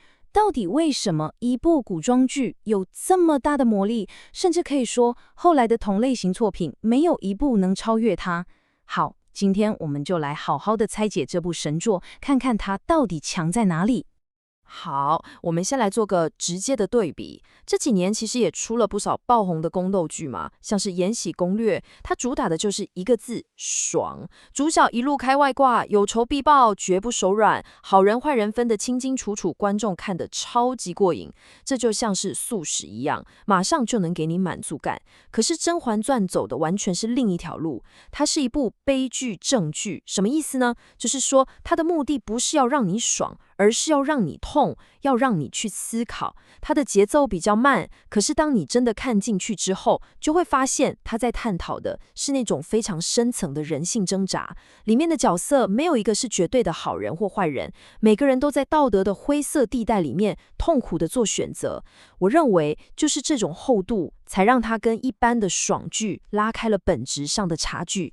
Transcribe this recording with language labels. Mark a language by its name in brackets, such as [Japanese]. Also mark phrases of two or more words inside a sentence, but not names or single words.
[Chinese] 到底為什麼一部古裝劇有這麼大的魔力，甚至可以說後來的同類型作品沒有一部能超越它？好，今天我們就來好好的拆解這部神作，看看它到底強在哪裡。好，我們先來做個直接的對比。這幾年其實也出了不少爆紅的宮鬥劇嘛，像是《延禧攻略》，它主打的就是一個字：爽。主角一路開外掛，有仇必報，絕不手軟，好人壞人分得清清楚楚，觀眾看得超級過癮。這就像是速食一樣，馬上就能給你滿足感。可是《甄嬛傳》走的完全是另一條路，它是一部悲劇正劇。什麼意思呢？就是說它的目的不是要讓你爽，而是要讓你痛，要讓你去思考。它的節奏比較慢，可是當你真的看進去之後，就會發現它在探討的是那種非常深層的人性掙扎。裡面的角色沒有一個是絕對的好人或壞人，每個人都在道德的灰色地帶裡面痛苦的做選擇。我認為就是這種厚度，才讓它跟一般的爽劇拉開了本質上的差距。